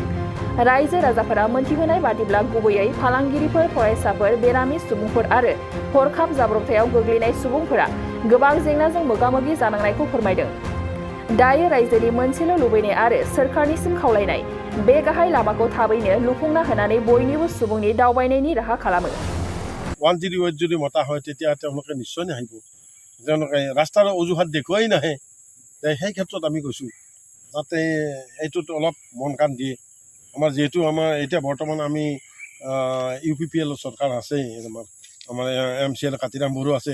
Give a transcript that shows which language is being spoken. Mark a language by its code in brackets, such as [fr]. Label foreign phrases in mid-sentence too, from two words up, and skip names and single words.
[brx] रायजो राजाफोरा मोनथिहोनाय बादिब्ला गुबैयै फालांगिरिफोर, फरायसाफोर, बेरामि सुबुंफोर आरो हरखाब जाब्रबथायाव गोग्लैनाय सुबुंफोरा गोबां जेंनाजों मोगा-मोगि जानांनायखौ फोरमायदों। दायो रायजोनि मोनसेल' लुबैनाय आरो सोरखारनिसिम खावलायनाय बे गाहाय लामाखौ थाबैनो लुफुंना होनानै बयनिबो सुबुंनि दावबायनायनि राहा खालामो। [as] 108 যদি মতা হয় তেতিয়া তেওঁলোকে নিশ্চয় নাহিব। তেওঁলোকে ৰাস্তাৰ অজুহাত দেখুৱাই নাহে। সেই ক্ষেত্ৰত আমি কৈছোঁ যাতে এইটোত অলপ মন কাণ দিয়ে। আমাৰ যিহেতু আমাৰ এতিয়া বৰ্তমান আমি UPPL চৰকাৰ আছে, আমাৰ MCL কাতিৰাম বড়ো আছে।